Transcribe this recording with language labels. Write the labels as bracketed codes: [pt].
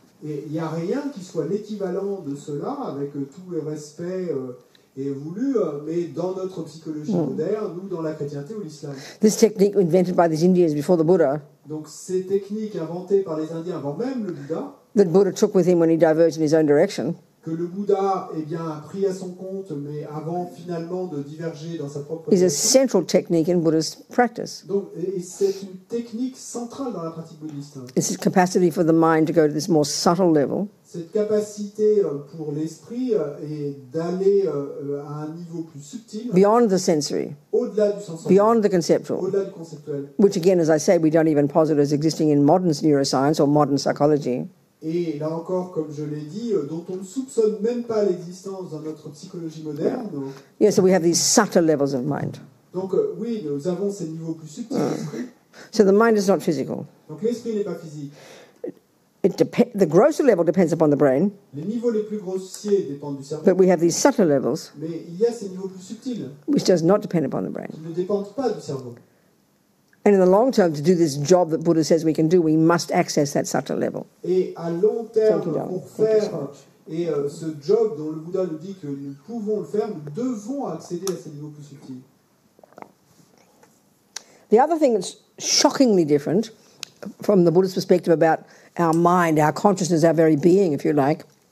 [fr] Et il n'y a rien qui soit l'équivalent de cela, avec tout le respect et voulu, mais dans notre psychologie moderne ou dans la chrétienté ou l'islam. [en] This technique invented by these Indians before the Buddha, [fr] Donc ces techniques inventées par les Indiens avant même le Bouddha, [en] that Buddha took with him when he diverged in his own direction, [fr] que le Bouddha a pris à son compte, mais avant finalement de diverger dans sa propre [en] is a [fr] direction. [en] central technique in Buddhist practice. [fr] Donc, et c'est une technique centrale dans la pratique bouddhiste. [en] It's this capacity for the mind to go to this more subtle level, [fr] Cette capacité pour l'esprit est d'aller à un niveau plus subtil, [en] beyond the sensory, [fr] au-delà du sensoriel, [en] beyond the conceptual, [fr] au-delà du conceptuel. [en] which again, as I say, we don't even posit as existing in modern neuroscience or modern psychology. [fr] Et là encore, comme je l'ai dit, dont on ne soupçonne même pas l'existence dans notre psychologie moderne. [en] Yeah, so we have these subtle levels of mind. [fr] Donc oui, nous avons ces niveaux plus subtils d'esprit. [en] So the mind is not physical. [fr] Donc l'esprit n'est pas physique. [en] The grosser level depends upon the brain, [fr] Les niveaux les plus grossiers dépendent du cerveau, [en] but we have these subtle levels [fr] mais il y a ces niveaux plus subtils [en] which does not depend upon the brain. [fr] qui ne dépendent pas du cerveau. [en] And in the long term, to do this job that Buddha says we can do, we must access that subtle level. [fr] Et à long terme, [en] Thank you, darling. [fr] pour [en] Thank you so [fr] faire [en] much. [fr] ce job dont le Bouddha nous dit que nous pouvons le faire, nous devons accéder à ces niveaux plus subtils. [en] The other thing that's shockingly different from the Buddhist perspective about our mind, our consciousness, our very being, if you like,